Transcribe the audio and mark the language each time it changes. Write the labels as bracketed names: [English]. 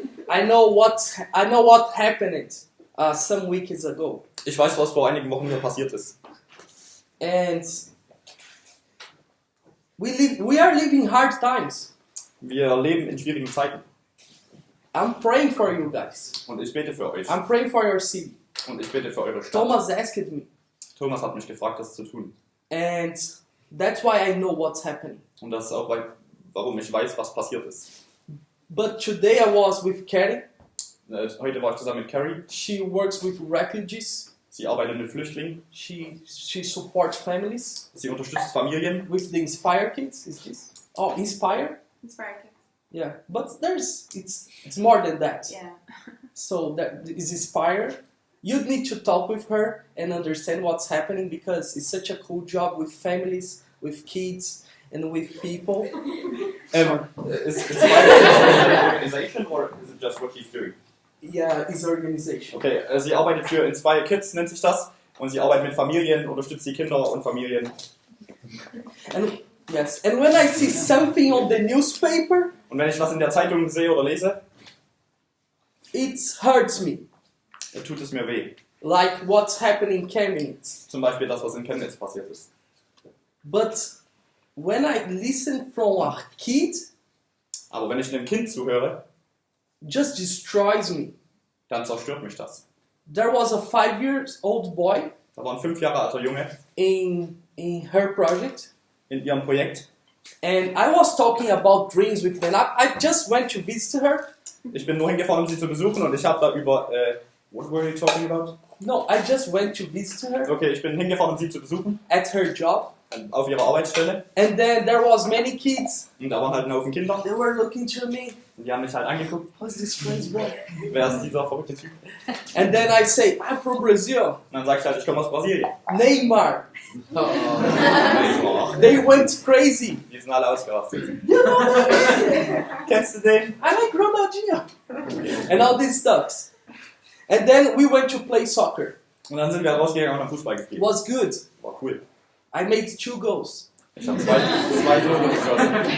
[English] I know what happened some weeks ago. [German] Ich weiß, was vor einigen Wochen hier passiert ist. [English] And we are living hard times. [German] Wir leben in schwierigen Zeiten. [English] I'm praying for you guys. [German] Und ich bete für euch. [English] I'm praying for your city. [German] Und ich bete für eure Stadt. [English] Thomas asked me. [German] Thomas hat mich gefragt, das zu tun. [English] And that's why I know what's happening. [German] Und das ist auch, warum ich weiß, was passiert ist. [English] But today I was with Carrie. [German] Heute war ich zusammen mit Carrie. [English] She works with refugees. [German] Sie arbeitet mit Flüchtlingen. [English] She supports families. [German] Sie unterstützt Familien. [English] With the Inspire Kids, is this? Oh, Inspire? Inspire Kids. Yeah, but it's more than that. Yeah. So that is Inspire. You need to talk with her and understand what's happening because it's such a cool job with families, with kids, and with people. Is Inspire an organization or is it just what she's doing? Yeah, it's organization. [German] Okay, sie arbeitet für Inspire Kids, nennt sich das. Und sie arbeitet mit Familien, unterstützt die Kinder und Familien. [English] And when I see something on the newspaper, [German] und wenn ich was in der Zeitung sehe oder lese, [English] it hurts me. [German] Tut es mir weh. [English] Like what's happening in Chemnitz. [German] Zum Beispiel das, was in Chemnitz passiert ist. [English] But when I listen from a kid, [German] aber wenn ich einem Kind zuhöre, [English] just destroys me. [German] Dann zerstört mich das. [English] There was a 5-year-old boy. [German] Da war ein 5 Jahre alter Junge. [English] In her project. [German] In ihrem Projekt. [English] And I was talking about dreams with them. I just went to visit her. [German] Ich bin nur hingefahren, um sie zu besuchen und ich habe da über [English] what were you talking about? No, I just went to visit her. [German] Okay, ich bin hingefahren, um sie zu besuchen. [English] At her job. [German] Auf ihrer Arbeitsstelle. [English] And then there was many kids. [German] Und da waren halt ein Haufen Kinder. [English] They were looking to me. [German] Und die haben mich halt angeguckt. [English] Who's this French boy? [German] Wer ist dieser verrückte Typ? [English] And then I say, I'm from Brazil. [German] Und dann sag ich halt, ich komme aus Brasilien. [English] Neymar. [German] Neymar. [English] They went crazy. [German] Die sind alle ausgerastet. [English] You know that? [German] Kennst du den? [English] I like Ronaldinho. And all these stuff. And then we went to play soccer. [German] Und dann sind wir rausgegangen und haben Fußball gespielt. [English] Was good. [German] War cool. [English] I made 2 goals. [German] Ich habe zwei Tore geschossen.